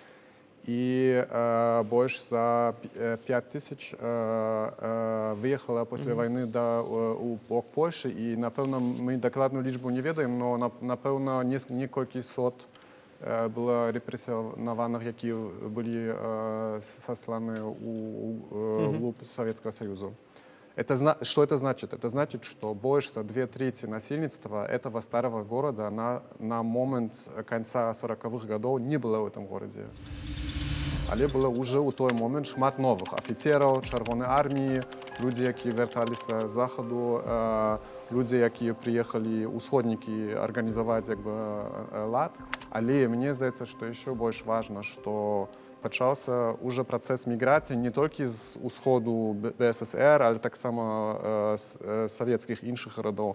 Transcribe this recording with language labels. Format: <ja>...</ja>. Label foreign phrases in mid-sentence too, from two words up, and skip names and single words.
<be>І больш за 5 тысяч выехала пасля вайны у бок Польшы. І, напэўна, мы дакладную лічбу не ведаем, но, напэўна, некалькі сот было репрессионованных, якія былі сосланы ў</be> <ru>глубь Советского Союза. Что это значит? Это значит, что больше 2/3 насельніцтва этого старого города на момент конца 40-х годов не было в этом городе.</ru> <be>Але было уже ў той момент шмат новых офіцераў, Чырвонай арміі, людзі, якія вярталіся з захаду, людзі, якія прыехалі ўсходнікі арганізаваць лад. Але мне здаецца, што яшчэ больш важна, што пачаўся уже працэс міграцыі не толькі з усходу БССР, але таксама з савецкіх іншых гарадоў.</be>